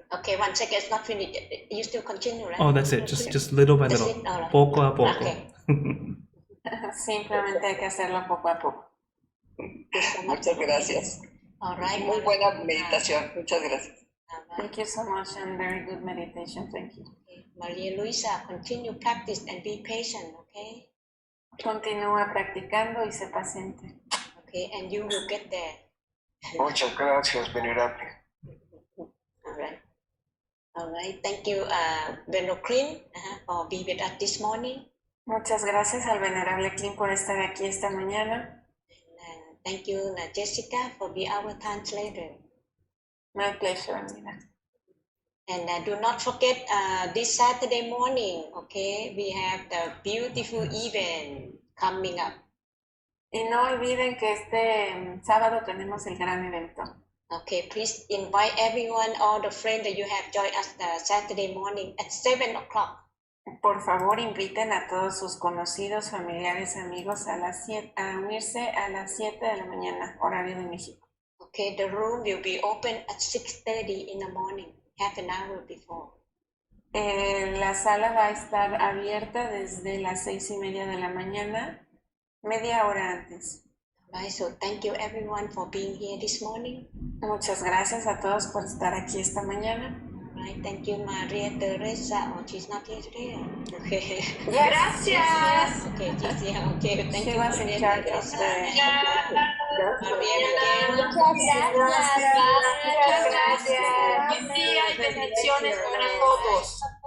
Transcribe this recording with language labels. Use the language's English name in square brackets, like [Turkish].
[English] Okay, 1 second, it's not finished. You still continue, right? Oh, that's it. Just little by That's little. it? All right. [Spanish] Poco a poco. [English] Okay. [Spanish] Simplemente hay que hacerlo poco a poco. Muchas gracias. [English] All right. [Spanish] Muy buena meditación. Muchas gracias. [English] Thank you so much and very good meditation. Thank you. Okay. Maria Luisa, continue practice and be patient, okay? [Spanish] Continúa practicando y sé paciente. [English] Okay, and you will get there. [Spanish] Muchas gracias, venerable. [English] All right. All right. Thank you, LP Klint, for being with us this morning. [Spanish] Muchas gracias al venerable Klint por estar aquí esta mañana. [English] And thank you, Jessica, for being our translator. My pleasure, Anita. And do not forget this Saturday morning, okay, we have the beautiful event coming up. [Spanish] Y no olviden que este sábado tenemos el gran evento. [English] Okay, please invite everyone, all the friends that you have joined us the Saturday morning at 7 o'clock. [Spanish] Por favor, inviten a todos sus conocidos, familiares, amigos a unirse a las 7 de la mañana, horario de México. [English] Okay, the room will be open at 6:30 in the morning, half an hour before. [Spanish] La sala va a estar abierta desde las 6:30 de la mañana, media hora antes. [English] Right, so thank you everyone for being here this morning. [Spanish] Muchas gracias a todos por estar aquí esta mañana. [English] Right, thank you, Maria Teresa. Oh, she's not here today. Okay. [Spanish] Gracias. [English] Okay, she's here. Okay, thank She you, was in Maria charge of Teresa. the... [Spanish] Muchas gracias. Buen día y bendiciones para todos.